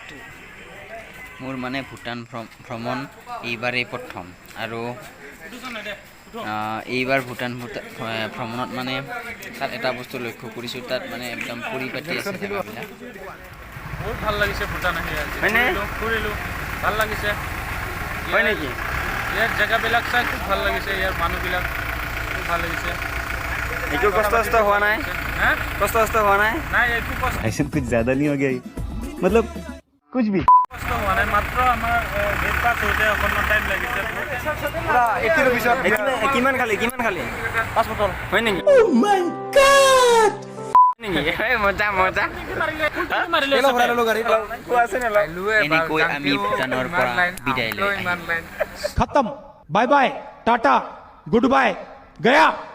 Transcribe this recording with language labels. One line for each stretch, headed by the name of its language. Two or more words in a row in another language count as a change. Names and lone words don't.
Assamese: মোৰ মানে ভূটান ভ্ৰমণ এইবাৰেই প্ৰথম আৰু এইবাৰ ভূটান ভ্ৰমণত মানে তাত এটা বস্তু লক্ষ্য কৰিছোঁ, তাত মানে একদম পৰিপাটি আছে জেগাবিলাক। বহুত ভাল লাগিছে ভূটান আহি, ফুৰিলোঁ, ভাল লাগিছে। হয় নেকি? ইয়াৰ জেগাবিলাক চাই খুব ভাল লাগিছে, ইয়াৰ মানুহবিলাক খুব ভাল লাগিছে। একো কষ্ট হোৱা নাই? হা? কষ্ট হোৱা নাই? নাই, একো কষ্ট
Hindi: ऐसे कुछ ज्यादा नहीं हो गया ये? मतलब कुछ भी
Assamese: হোৱা নাই, মাত্ৰ আমাৰ
English: gate pass
Assamese: হওঁতে অকণমান টাইম লাগিছে। কিমান খালি 5 বটল। হয় নেকি? মজা এনেকৈ আমি ভূটানৰ পৰা বিদায় লৈ আহিম।
Hindi: खत्म
English: bye bye
Hindi: टाटा
English: good bye
Hindi: गया